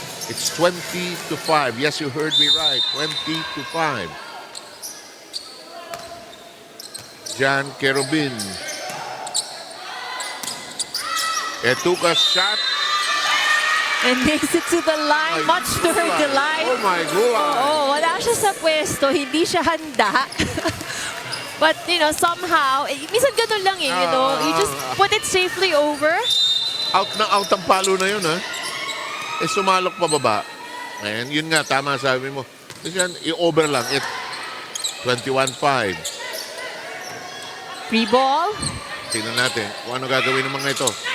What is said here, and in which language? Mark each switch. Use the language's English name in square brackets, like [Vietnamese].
[English] It's 20-5. Yes, you heard me right. 20-5. Jan Kerubin. Etuka's shot. And makes it to the line, much to her delight. Oh my God. [Filipino] Oo, wala siya sa pwesto, hindi siya handa. [English] But, you know, somehow, [Filipino] minsan ganun lang [English] you know, you just put it safely over. [Filipino] Out na out ang palo na yun, ha? Sumalok pababa. And yun nga, tama sabi mo. Kasi yan, i-over lang. 21-5. [English] Free ball. [Filipino] Tingnan natin kung ano gagawin ng mga ito.